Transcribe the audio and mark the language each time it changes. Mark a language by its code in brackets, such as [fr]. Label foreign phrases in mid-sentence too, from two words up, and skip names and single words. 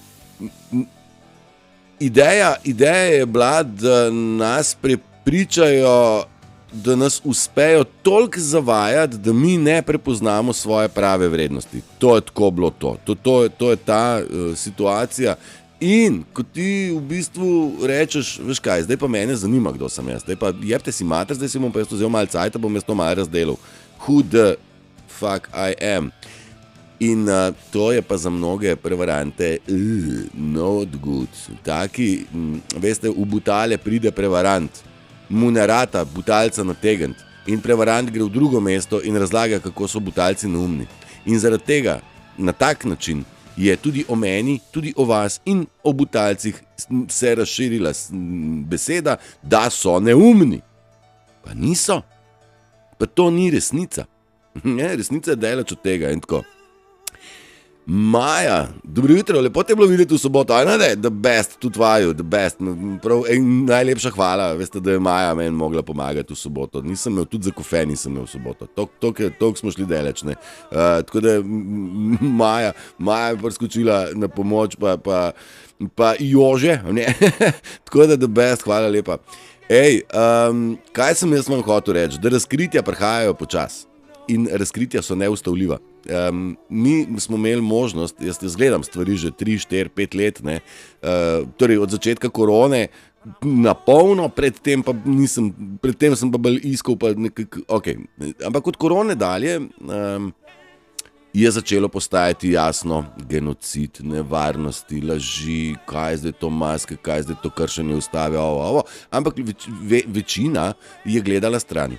[sl] Ideja je bila, da nas prepričajo, da nas uspejo toliko zavajati, da mi ne prepoznamo svoje prave vrednosti. To je tako bilo to. To je ta situacija. In ko ti v bistvu rečeš, veš kaj, zdaj pa mene zanima, kdo sem jaz. Zdaj pa jebte si mater, zdaj si bom pa jaz vzel malo cajta, bom jaz to malo razdelil. [en] Who the fuck I am? [sl] In to je pa za mnoge prevarante [en] not good. [sl] Taki, veste, v butale pride prevarant, mu ne rata butalca nategniti in prevarant gre v drugo mesto in razlaga, kako so butalci neumni. In zaradi tega, na tak način, je tudi o meni, tudi o vas in o butalcih se razširila beseda, da so neumni. Pa niso. Pa to ni resnica. Resnica je daleč od tega in tako. Maja, dobro jutro, lepo te je bilo videti v soboto, [en] the best, [sl] tudi vaju, [en] the best, [sl] prav, najlepša hvala, veste, da je Maja meni mogla pomagati v soboto, nisem imel, tudi za kofe nisem imel v soboto, toliko smo šli daleč, tako da Maja je priskočila na pomoč, pa Jože, tako da [en] the best, [sl] hvala lepa. Kaj sem jaz vam hotel reči, da razkritja prihajajo počas in razkritja so neustavljiva. Mi smo imeli možnost, jaz gledam stvari že 3, 4, 5 let, torej od začetka korone na polno, predtem sem pa bolj iskal, pa nekako, ampak od korone dalje je začelo postajati jasno genocid, nevarnosti, laži, kaj je zdaj to maske, kaj je zdaj to kršenje ustave, ampak večina je gledala stran.